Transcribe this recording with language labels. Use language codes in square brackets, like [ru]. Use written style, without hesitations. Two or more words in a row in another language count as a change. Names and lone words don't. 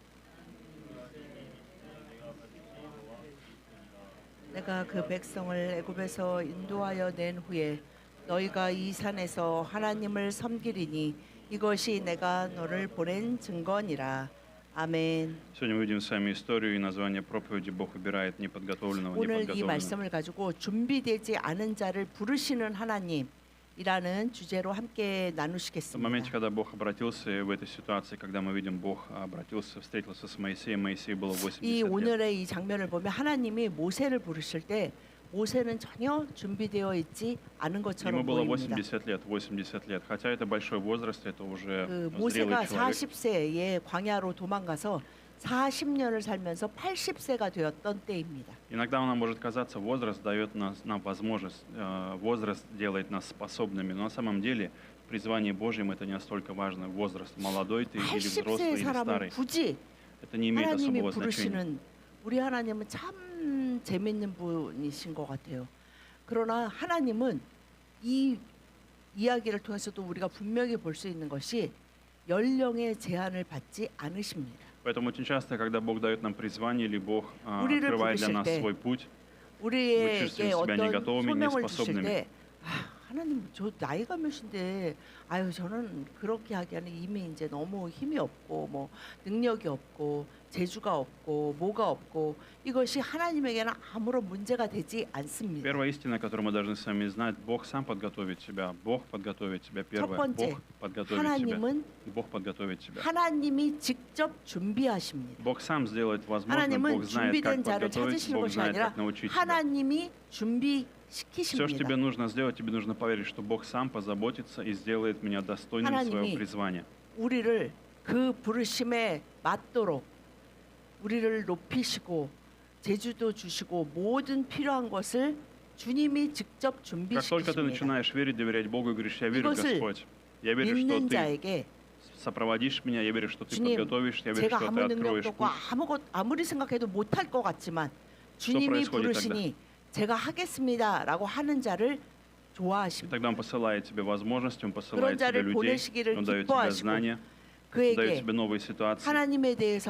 [ko] 내가 그 백성을 애굽에서 인도하여 낸 후에 너희가 이 산에서 하나님을 섬기리니 이것이 내가 너를 보낸 증거니라. 아멘. [ru] Сегодня мы увидим с вами историю и название проповеди «Бог убирает неподготовленного, [ko] 오늘 이 [ru] неподготовленного». [ko] 말씀을 가지고 준비되지 않은 자를 부르시는 하나님이라는 주제로 함께 [ru] В моменте, [ko] 나누시겠습니다. [ru] когда Бог обратился, в этой ситуации, когда мы видим, Бог обратился, встретился с Моисеем, Моисею было 80 [ko] 이 [ru] лет. [ko] 오늘의 이 장면을 보면 하나님이 모세를 부르실 때 모세는 전혀 준비되어 있지 않은 [ru] Ему [ko] 것처럼 [ru] было [ko] 보입니다. [ru] 80 лет. Хотя это большой возраст, это уже [ko] 그 [ru] зрелый [ko] 모세가 [ru] человек. [ko] 40세에 광야로 도망가서 40년을 살면서 80세가 되었던 때입니다. [ru] Иногда нам может казаться, возраст дает нам возможность, возраст делает нас способными, но на самом деле в призвании Божьем это не настолько важно. Возраст, молодой ты или [ko] 80세 [ru] взрослый или [ko] 사람을 [ru] старый, [ko] 굳이 [ru] это не имеет [ko] 하나님이 [ru] особого значения. [ko] 부르시는 우리 하나님은 참 재밌는 분이신 것 같아요. 그러나 하나님은 이 이야기를 통해서도 우리가 분명히 볼 수 있는 것이 연령의 제한을 받지 않으십니다. [ru] Поэтому очень часто, когда Бог дает нам призвание или Бог [ko] 우리를 [ru] открывает для [ko] 부르실 [ru] нас [ko] 때 [ru] свой путь, [ko] 우리에게 [ru] себя не [ko] 어떤 [ru] готовыми, [ko] 소명을 [ru] не [ko] 주실 [ru] способными. [ko] 때 하나님 저 나이가 몇인데 아유 저는 그렇게 하기에는 이미 이제 너무 힘이 없고 뭐 능력이 없고 재주가 없고 뭐가 없고 이것이 하나님에게는 아무런 문제가 되지 않습니다. [ru] Первая истина, которую мы должны с вами знать, Бог сам подготовит тебя, Бог подготовит тебя. Первое, [ko] 번째, [ru] Бог подготовит тебя. [ko] 하나님은 [ru] Бог подготовит тебя. [ko] 하나님이 직접 준비하십니다. [ru] Бог сам сделает возможным, [ko] 하나님은 [ru] Бог знает, как [ko] 준비된 자를 [ru] подготовить, [ko] 찾으시는 [ru] Бог [ko] 것이 [ru] знает, [ko] 아니라 [ru] как научить тебя. [ko] 하나님이 [ru] Все, что [ko] 준비시키십니다. [ru] тебе нужно сделать, тебе нужно поверить, что Бог сам позаботится и сделает меня достойным [ko] 하나님이 [ru] своего призвания. [ko] 우리를 그 부르심에 맞도록 우리를 높이시고 제주도 주시고 모든 필요한 것을 주님이 직접 [ru] Как только ты [ko] 준비시키십니다. [ru] начинаешь верить, доверять Богу и говоришь, я верю, [ko] 이것을 [ru] Господь, я верю, что [ko] 믿는 [ru] Ты [ko] 자에게 [ru] сопроводишь меня, я верю, что Ты [ko] 주님, [ru] подготовишь, я верю, [ko] 제가 [ru] что Ты [ko] 아무 [ru] откроешь [ko] 능력도 없고 [ru] путь. [ko] 아무리 생각해도 못할 것 같지만 주님이 [ru] происходит [ko] 부르시니 제가 하겠습니다라고 하는 자를 [ru] И [ko] 좋아하십니다. [ru] тогда Он посылает тебе возможности, Он [ko] 그런 [ru] посылает тебе [ko] 자를 [ru] людей, [ko] 보내시기를 [ru] Он дает тебе [ko] 기뻐하시고 [ru] знания, Он дает [ko] 그에게 [ru] тебе новые ситуации. [ko] 하나님에 대해서